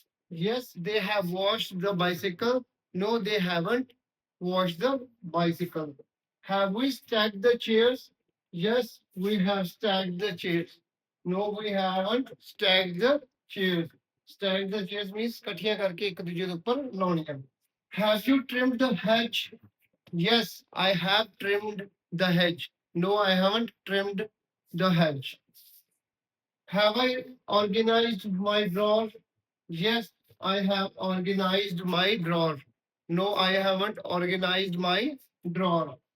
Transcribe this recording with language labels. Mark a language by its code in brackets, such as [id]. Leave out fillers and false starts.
[en] Yes, they have washed the bicycle. No, they haven't washed the bicycle. Have we stacked the chairs? Yes, we have stacked the chairs. No, we haven't stacked the chairs. Stack the chairs means [pa] ਇਕੱਠੀਆਂ ਕਰਕੇ ਇੱਕ ਦੂਜੇ ਦੇ ਉੱਪਰ ਲਾਉਣੀਆਂ। [en] Have you trimmed the hedge? Yes, I have trimmed the hedge. No, I haven't trimmed the hedge. Have I organized my drawer? Yes, I have organized my drawer. No, I haven't organized my drawer.